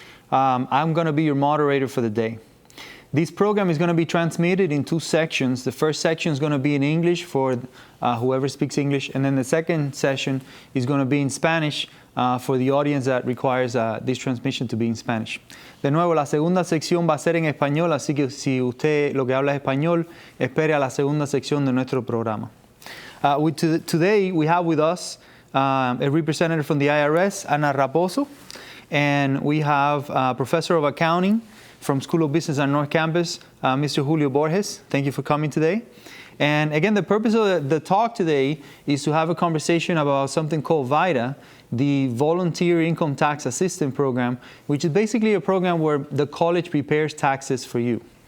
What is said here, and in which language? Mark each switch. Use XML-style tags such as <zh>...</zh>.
<en>I'm going to be your moderator for the day. This program is going to be transmitted in two sections. The first section is going to be in English for whoever speaks English, and then the second session is going to be in Spanish for the audience that requires this transmission to be in Spanish.</en> <es>De nuevo, la segunda sección va a ser en español, así que si usted lo que habla es español, espere a la segunda sección de nuestro programa.</es> <en>Today, we have with us a representative from the IRS, Ana Raposo, and we have a professor of accounting from School of Business at North Campus, Mr. Julio Borges. Thank you for coming today. And again, the purpose of the talk today is to have a conversation about something called VITA, the Volunteer Income Tax Assistance Program, which is basically a program where the college prepares taxes for you.</en>